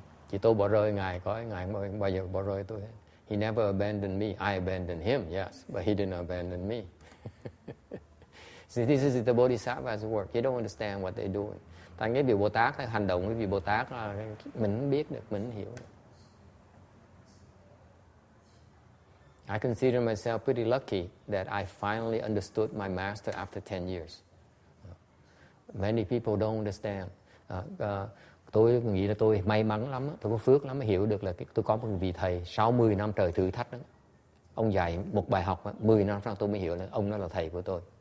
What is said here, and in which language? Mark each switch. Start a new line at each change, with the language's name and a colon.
Vietnamese: Chỉ tôi bỏ rơi Ngài không bao giờ bỏ rơi tôi hết.
English: He never abandoned me. I abandoned him, yes, but he didn't abandon me. See, this is the Bodhisattva's work. You don't understand what they're doing.
Vietnamese: Thành cái vị Bồ Tát, hành động với vị Bồ Tát là mình không biết được, mình không hiểu được.
English: I consider myself pretty lucky that I finally understood my master after 10 years. Many people don't understand.
Vietnamese: Tôi nghĩ là tôi may mắn lắm, tôi có phước lắm mới hiểu được là tôi có một vị thầy sau 10 năm trời thử thách đó. Ông dạy một bài học, 10 năm sau tôi mới hiểu là ông đó là thầy của tôi.